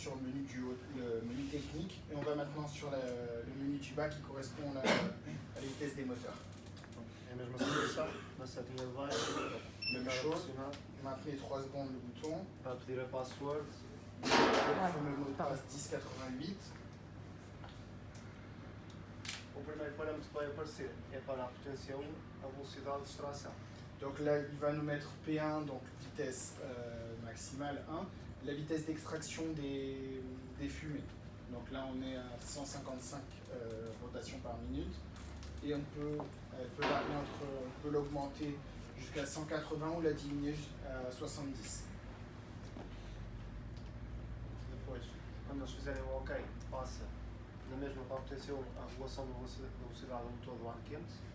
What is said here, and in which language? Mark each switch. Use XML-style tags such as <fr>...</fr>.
<fr>sur le menu technique et on va maintenant sur le menu du bas qui correspond à la vitesse des moteurs.</fr> <pt>É a mesma situação, na setinha de baixo,</pt> <fr>Même</fr> <pt>para</pt> <fr>chose,</fr> <pt>pressionar,</pt> <fr>maintenez 3 secondes le bouton,</fr> <pt>para pedir a password,</pt> <fr>le fameux mot de passe 1088.</fr> <pt>o primeiro parâmetro que vai aparecer é para a potência 1, a velocidade de extração.</pt> <fr>Donc là, il va nous mettre P1, donc vitesse maximale 1, la vitesse d'extraction des fumées. Donc là, on est à 155 rotations par minute. Et on peut varier on peut l'augmenter jusqu'à 180 ou la diminuer à 70.</fr> <pt>Depois, quando eles fizerem o OK, passa na mesma para a potência 1 a regulação da velocidade do motor do ar quente.</pt>